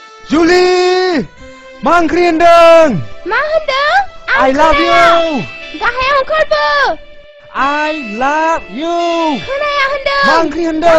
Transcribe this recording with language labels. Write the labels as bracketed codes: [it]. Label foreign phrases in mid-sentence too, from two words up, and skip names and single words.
[brx] जुलि मा ओंख्रि होनदों मा होनदों [en] I love you [brx] गाहायाव ओंखारबो [en] I love you [brx] खोनाया होनदों मा ओंख्रि होनदों